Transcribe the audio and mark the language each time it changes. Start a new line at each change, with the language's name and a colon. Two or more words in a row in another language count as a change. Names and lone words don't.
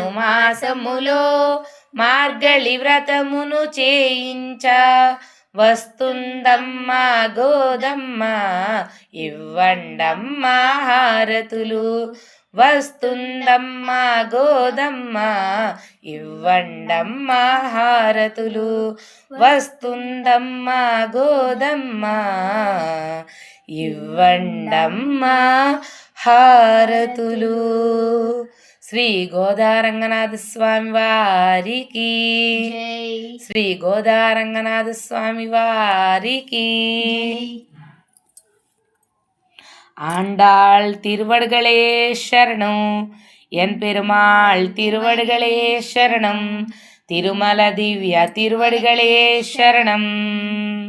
Telugu: మాసములో మార్గళి వ్రతమును చేయించ వస్తుందమ్మా గోదమ్మ ఇవ్వండమ్మా హారతులు వస్తుందమ్మా గోదమ్మ ఇవ్వండమ్మా హారతులు వస్తుందమ్మా గోదమ్మ ఇవ్వండమ్మా హారతులు. శ్రీ గోదారంగనాథ స్వామి వారికి జై శ్రీ గోదారంగనాథ స్వామి వారికి
Tamil: ஆண்டாள் திருவடிகளே சரணம் என் பெருமாள் திருவடிகளே சரணம் திருமல திவ்ய திருவடிகளே சரணம்.